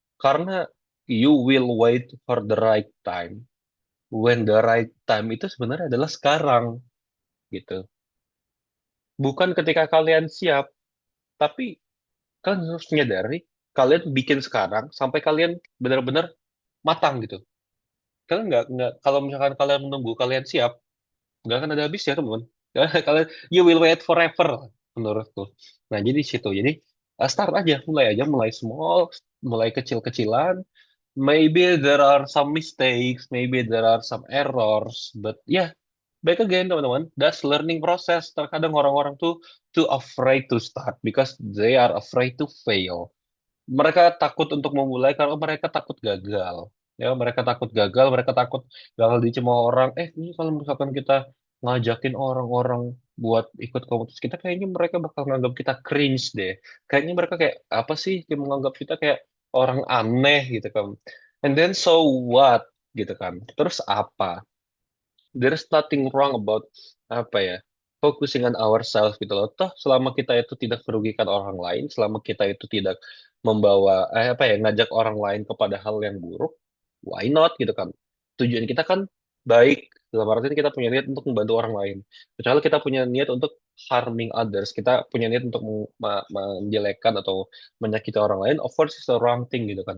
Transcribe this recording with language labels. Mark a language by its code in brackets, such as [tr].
[id] Karena [en] you will wait for the right time. When the right time [id] itu sebenarnya adalah sekarang gitu. Bukan ketika kalian siap, tapi kalian harus menyadari kalian bikin sekarang sampai kalian benar-benar matang gitu. Kalian nggak kalau misalkan kalian menunggu kalian siap, nggak akan ada habis ya teman-teman. Kalian, [en] you will wait forever [id] menurutku. Nah jadi situ, jadi start aja, mulai small, mulai kecil-kecilan. [en] Maybe there are some mistakes, maybe there are some errors, but yeah, back again [id] teman-teman, [en] that's learning process. [id] Terkadang orang-orang tuh [en] too afraid to start because they are afraid to fail. [id] Mereka takut untuk memulai karena mereka takut gagal. Ya, mereka takut gagal, mereka takut gagal dicemooh orang. Ini kalau misalkan kita ngajakin orang-orang buat ikut komunitas kita, kayaknya mereka bakal nganggap kita cringe deh. Kayaknya mereka kayak apa sih, yang menganggap kita kayak orang aneh gitu kan. [en] And then so what [id] gitu kan. Terus apa? [en] There's nothing wrong about [id] apa ya, [en] focusing on ourselves [id] gitu loh. Toh selama kita itu tidak merugikan orang lain, selama kita itu tidak membawa apa ya, ngajak orang lain kepada hal yang buruk, [en] why not [id] gitu kan. Tujuan kita kan baik, dalam artian kita punya niat untuk membantu orang lain. Kecuali kita punya niat untuk [en] harming others, [id] kita punya niat untuk menjelekkan atau menyakiti orang lain, [en] of course it's the wrong thing [id] gitu kan.